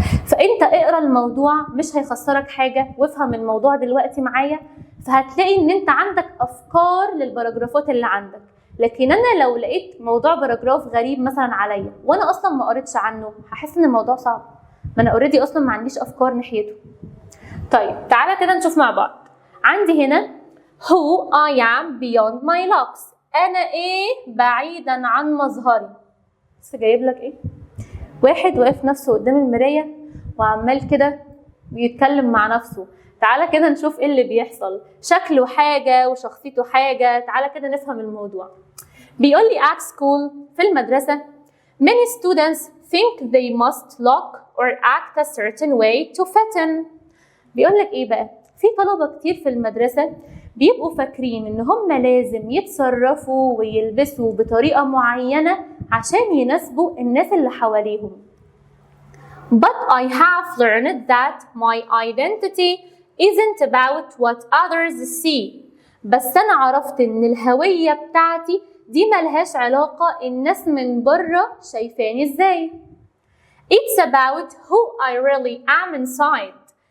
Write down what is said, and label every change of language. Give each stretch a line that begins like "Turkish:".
Arabic: فانت اقرا الموضوع، مش هيخسرك حاجه، وافهم الموضوع دلوقتي معايا، فهتلاقي ان انت عندك افكار للباراجرافات اللي عندك. لكن انا لو لقيت موضوع باراجراف غريب مثلا عليا وانا اصلا ما قريتش عنه، هحس ان الموضوع صعب، ما انا اوريدي اصلا ما عنديش افكار ناحيته. طيب تعالى كده نشوف مع بعض. عندي هنا
English: who I am beyond my looks.
Arabic: انا ايه بعيدا عن مظهري. بس جايب لك ايه؟ واحد واقف نفسه قدام المرايه وعمال كده بيتكلم مع نفسه. تعالى كده نشوف ايه اللي بيحصل. شكله حاجه وشخصيته حاجه. تعالى كده نفهم الموضوع. بيقول لي
English: at school،
Arabic: في المدرسه
English: many students think they must look or act a certain way to fit in.
Arabic: بيقول لك ايه بقى؟ في طلبه كتير في المدرسه بيبقوا فاكرين ان هم لازم يتصرفوا ويلبسوا بطريقة معينة عشان يناسبوا الناس اللي حواليهم.
English: But I have learned that my identity isn't about what others see.
Arabic: بس أنا عرفت إن الهوية بتاعتي دي ملهاش علاقة الناس من بره شايفاني إزاي.
English: It's about who I really am inside.